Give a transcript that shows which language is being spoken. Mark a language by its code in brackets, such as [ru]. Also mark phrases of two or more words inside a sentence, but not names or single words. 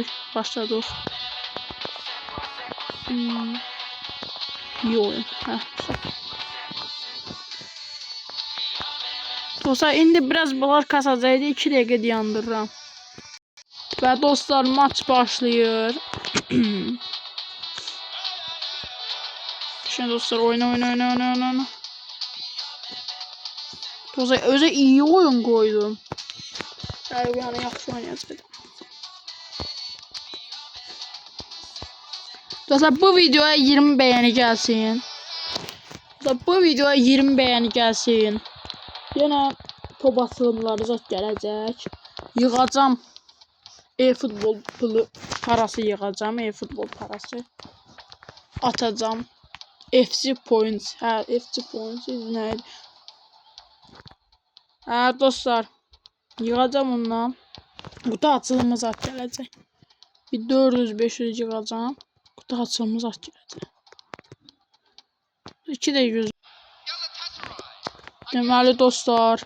[az] Başladıq. [tr] İyi oyun. [az] Hə. Dostlar, indi biraz bunlar kasacaqdı. 2 dəqiqə dayandırıram. Və dostlar, maç başlayır. [tr] Şimdi dostlar, oyna. Dostlar, özə iyi oyun koydum. [az] Yani yaxşı oynayacaq. [tr] Dostlar, bu videoya 20 beğeni gelsin. Dostlar, bu videoya 20 beğeni gelsin. [az] Yine top atılımları zat gələcək. Yığacam. E-futbol parası yığacam. E-futbol parası. Atacam. FC Points. Hə, FC Points neydi? Hə, dostlar. Yığacam ondan. Kutu açılımı zat gələcək. Bir 400-500 yığacam. Kutu açılımı zat gələcək. 2 də 100. Deməli dostlar.